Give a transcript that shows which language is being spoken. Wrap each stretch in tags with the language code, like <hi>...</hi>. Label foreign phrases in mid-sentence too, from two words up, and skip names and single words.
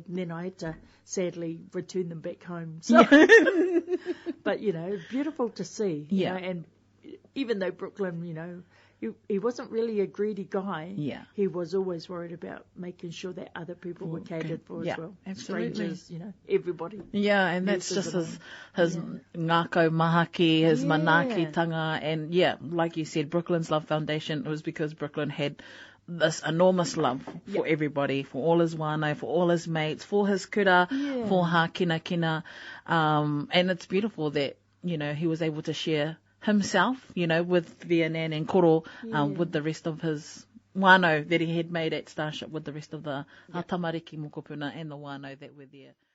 <en>And then I had to sadly return them back home. So, but, you know, beautiful to see. You know, and even though Brooklyn, you know, he wasn't really a greedy guy. He was always worried about making sure that other people were catered for as well. Strangers, you know, everybody. And that's just his</en> <mi>ngākau mahaki,</mi> <en>his manaakitanga, and like you said, Brooklyn's Love Foundation, it was because Brooklyn had this enormous love for everybody, for all his whānau, for all his mates, for his kura, for ha kina. And it's beautiful that, you know, he was able to share himself, you know, with Vianan and Koro, with the rest of his whānau that he had made at Starship, with the rest of the</en> <mi>tamariki mokopuna</mi> <en>and the whānau that were there.</en>